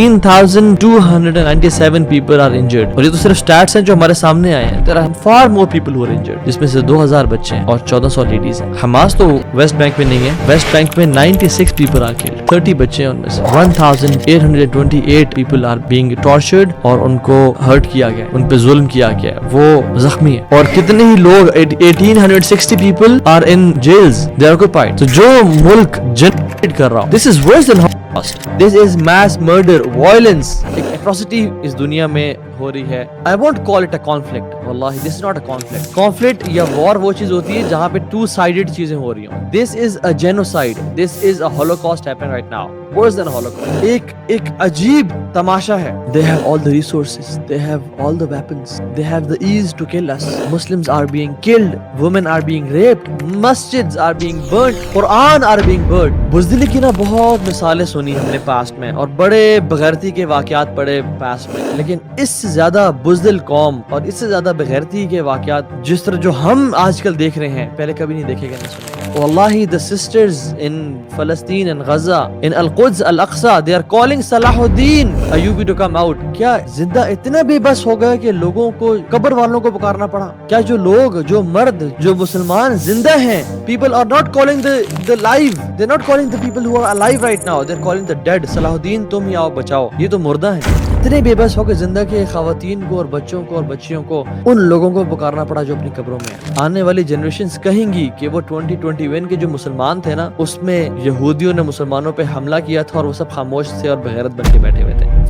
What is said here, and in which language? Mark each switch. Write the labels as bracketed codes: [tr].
[en] 16,297 people are injured [hi] और ये तो सिर्फ स्टैट्स हैं जो हमारे सामने आए हैं। [en] There are far more people who are injured, [hi] जिसमें से 2000 बच्चे हैं और 1400 लेडीज हैं। हमास तो वेस्ट बैंक में नहीं है, वेस्ट बैंक में [en] 96 people are killed, [hi] 30 बच्चे हैं उनमें से। 1828 [en] people are being tortured [hi] और उनको हर्ट किया गया, उन पे जुल्म किया गया, वो जख्मी है। और कितने ही लोग [en] 1860 people are in jails, they are occupied। [hi] तो जो मुल्क जनरेट कर रहा हूँ, [en] this is worse than Holocaust, this is mass murder, violence, एक atrocity [hi] इस दुनिया में हो रही है। [en] I won't call it a conflict, wallahi this is not a conflict। [hi] Conflict या war वो चीज होती है जहाँ पे [en] two sided [hi] चीजें हो रही हों। [en] This is a genocide, this is a holocaust happening right now, worse than a holocaust। [hi] एक अजीब तमाशा है। [en] They have all the resources, they have all the weapons, they have the ease to kill us। Muslims are being killed, women are being raped, masjids are being burnt, Quran are being burnt। [hi] बुज़दिली की ना बहुत मिसालें सुनी हमने past में और बड़े बगैरती के वाक़यात पढ़े पास्ट में, लेकिन इससे ज्यादा बुज़दिल कौम और इससे ज्यादा बगैरती के वाक़यात जिस तरह जो हम आजकल देख रहे हैं पहले कभी नहीं देखे गए, नहीं सुने। [en] Wallahi, the sisters in Palestine and Gaza, in Al-Quds, Al-Aqsa, they are calling Salahuddin Ayyubi to come out। [hi] क्या जिंदा इतना बेबस हो गए कि लोगों को, कब्र वालों को पुकारना पड़ा? क्या जो लोग, जो मर्द, जो मुसलमान जिंदा हैं, [en] people are not calling the live, they're not calling the people who are alive right now, they're calling the dead। [hi] Salahuddin तुम ही आओ बचाओ, ये तो मुर्दा है। इतने बेबस हो के जिंदा के खवातीन को और बच्चों को और बच्चियों को, उन लोगों को पुकारना पड़ा जो अपनी कब्रों में है। आने वाली जनरेशंस कहेंगी कि वो 2021 के जो मुसलमान थे ना, उसमें यहूदियों ने मुसलमानों पे हमला किया था और वो सब खामोश थे और बेगैरत बन के बैठे हुए थे।